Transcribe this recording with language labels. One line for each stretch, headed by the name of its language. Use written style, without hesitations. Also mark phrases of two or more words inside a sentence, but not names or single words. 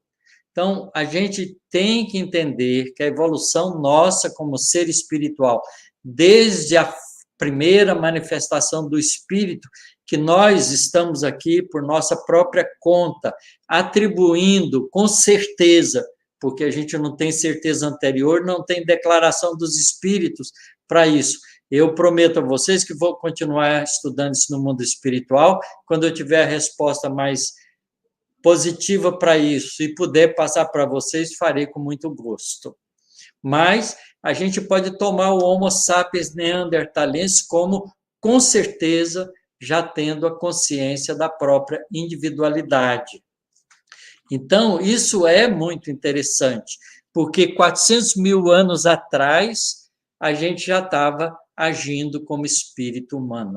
Portuguese: Então, a gente tem que entender que a evolução nossa como ser espiritual, desde a primeira manifestação do espírito, que nós estamos aqui por nossa própria conta, atribuindo com certeza, porque a gente não tem certeza anterior, não tem declaração dos espíritos para isso. Eu prometo a vocês que vou continuar estudando isso no mundo espiritual. Quando eu tiver a resposta mais positiva para isso e puder passar para vocês, farei com muito gosto. Mas a gente pode tomar o Homo sapiens neanderthalense como, com certeza, já tendo a consciência da própria individualidade. Então, isso é muito interessante, porque 400 mil anos atrás, a gente já estava agindo como espírito humano.